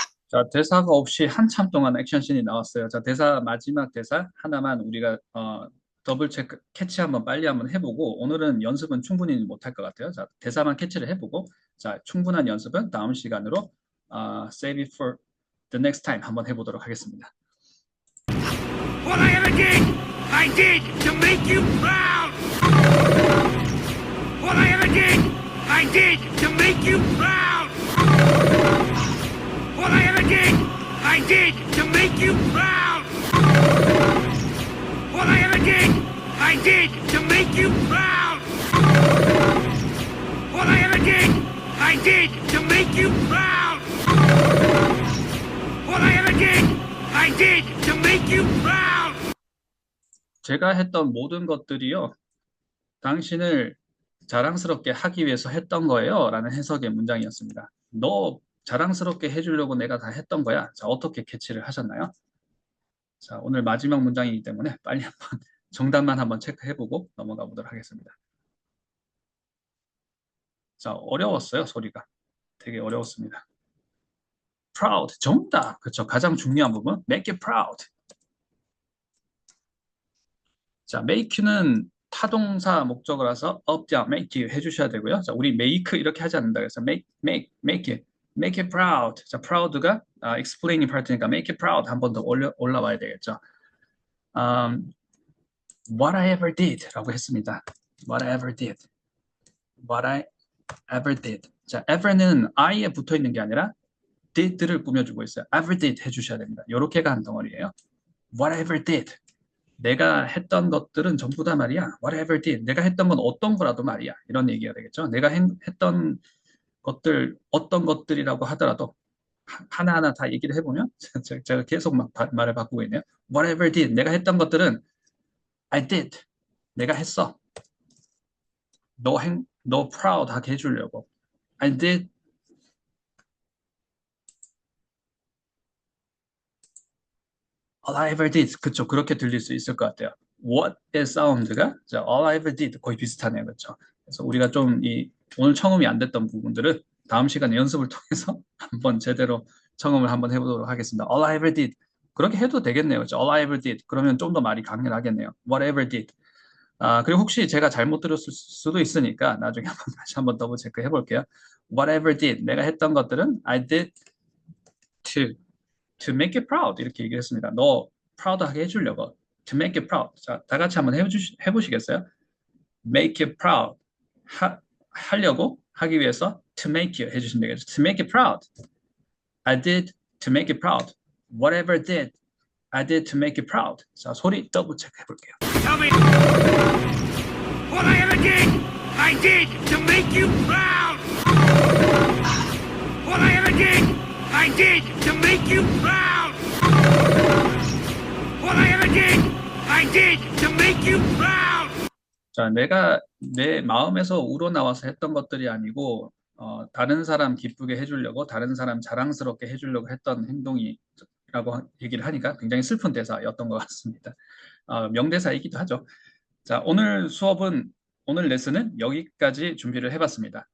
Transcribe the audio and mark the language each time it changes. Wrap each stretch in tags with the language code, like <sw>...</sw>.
<ko>자, 대사가 없이 한참 동안 액션씬이 나왔어요. 자, 대사, 마지막 대사 하나만 우리가 더블 체크, 캐치 한번 빨리 한번 해보고, 오늘은 연습은 충분히 못할 것 같아요. 자, 대사만 캐치를 해보고, 자, 충분한 연습은 다음 시간으로</ko> <en>save it for the next time</en> <ko>한번 해보도록 하겠습니다.</ko> <en>What I ever did, I did to make you proud. What I ever did, I did to make you proud. What I ever did, I did to make you proud. What I ever did, I did to make you proud. What I ever did, I did to make you proud. What I ever did, I did to make you proud.</en> <ko>제가 했던 모든 것들이요, 당신을 자랑스럽게 하기 위해서 했던 거예요. 라는 해석의 문장이었습니다. 너 자랑스럽게 해주려고 내가 다 했던 거야. 자, 어떻게 캐치를 하셨나요? 자, 오늘 마지막 문장이기 때문에 빨리 한번 정답만 한번 체크해보고 넘어가 보도록 하겠습니다. 자, 어려웠어요, 소리가. 되게 어려웠습니다. proud, 정답. 그렇죠. 가장 중요한 부분.</ko> <en>make it proud.</en> <ko>자, make는 타동사 목적어라서 up, down,</ko> <en>make it</en> <ko>해주셔야 되고요. 자, 우리 make 이렇게 하지 않는다. 그래서 make it proud. 자, proud가</ko> <en>explaining part</en> <ko>니까</ko> <en>make it proud</en> <ko>한 번 더 올라와야 되겠죠.</ko> <en>What I ever did</en> <ko>라고 했습니다.</ko> <en>What I ever did. What I ever did.</en> <ko>자, ever는 I에 붙어 있는 게 아니라 did를 꾸며주고 있어요.</ko> <en>ever did</en> <ko>해주셔야 됩니다. 요렇게가 한 덩어리예요.</ko> <en>What I ever did.</en> <ko>내가 했던 것들은 전부 다 말이야.</ko> <en>Whatever did.</en> <ko>내가 했던 건 어떤 거라도 말이야. 이런 얘기가 되겠죠. 내가 했던 것들, 어떤 것들이라고 하더라도 하나하나 다 얘기를 해보면 제가 계속 막 말을 바꾸고 있네요.</ko> <en>Whatever did.</en> <ko>내가 했던 것들은</ko> <en>I did.</en> <ko>내가 했어. 너 proud 하게 해주려고.</ko> <en>I did. All I ever did.</en> <ko>그쵸. 그렇게 들릴 수 있을 것 같아요.</ko> <en>What의</en> <ko>사운드가</ko> <en>all I ever did</en> <ko>거의 비슷하네요. 그렇죠. 그래서 우리가 좀 오늘 청음이 안 됐던 부분들은 다음 시간에 연습을 통해서 한번 제대로 청음을 한번 해보도록 하겠습니다.</ko> <en>All I ever did.</en> <ko>그렇게 해도 되겠네요. 그렇죠?</ko> <en>All I ever did.</en> <ko>그러면 좀 더 말이 강렬하겠네요.</ko> <en>Whatever did.</en> <ko>그리고 혹시 제가 잘못 들었을 수도 있으니까 나중에 다시 한번 더블 체크 해볼게요.</ko> <en>Whatever did.</en> <ko>내가 했던 것들은</ko> <en>I did to make it proud</en> <ko>이렇게 얘기를 했습니다. 너 proud하게 해주려고.</ko> <en>To make it proud.</en> <ko>자, 다 같이 한번 해보시겠어요?</ko> <en>Make it proud.</en> <ko>하려고 하기 위해서</ko> <en>to make it</en> <ko>해주시면 되겠죠.</ko> <en>To make it proud. I did to make it proud. Whatever did, I did to make it proud. 자, 소리 더블 체크 해볼게요. Tell me what I ever did, I did to make you proud. What I ever did, I did to make you proud. What I ever did, I did to make you proud.</en> <ko>자, 내가 내 마음에서 우러나와서 했던 것들이 아니고 다른 사람 기쁘게 해주려고, 다른 사람 자랑스럽게 해주려고 했던 행동이라고 얘기를 하니까 굉장히 슬픈 대사였던 것 같습니다. 명대사이기도 하죠. 자, 오늘 레슨은 여기까지 준비를 해봤습니다.</ko>